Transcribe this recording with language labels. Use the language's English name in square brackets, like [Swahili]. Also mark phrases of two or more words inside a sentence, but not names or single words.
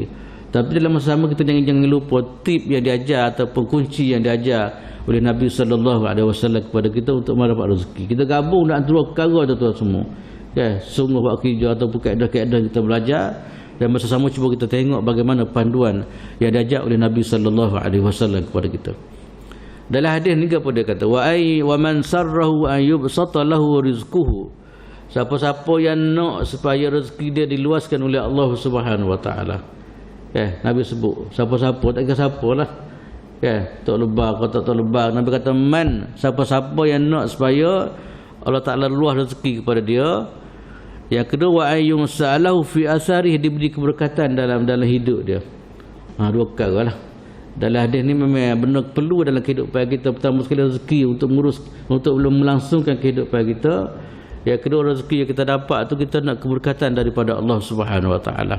[Malay] Tapi dalam masa sama kita jangan lupa tip yang diajar ataupun kunci yang diajar oleh Nabi [Arabic] صلى الله عليه وسلم [Malay] kepada kita untuk mendapat rezeki. Kita gabung dalam 2 perkara tuan-tuan semua. Sungguh buat kerja ataupun keadaan kita belajar, dan masa sama cuba kita tengok bagaimana panduan yang diajar oleh Nabi [Arabic] صلى الله عليه وسلم [Malay] kepada kita. Dalam hadis ni apa dia kata? [Arabic] ومن سره أن يبسط له رزقه. [Malay] Siapa-siapa yang nak supaya rezeki dia diluaskan oleh Allah [Arabic] سبحانه وتعالى. [Malay] Nabi sebut siapa-siapa, tak kira siapalah. Tak lebar kau tak lebar. Nabi kata man, siapa-siapa yang nak supaya Allah Ta'ala luas rezeki kepada dia. Yang kedua, [Arabic] وأي سأله في أثره, [Malay] diberi keberkatan dalam hidup dia. 2 perkara lah. Dalam hadis ni memang benar perlu dalam kehidupan kita. Pertama sekali rezeki untuk melangsungkan kehidupan kita. Yang kedua, rezeki yang kita dapat tu kita nak keberkatan daripada Allah [Arabic] سبحانه وتعالى.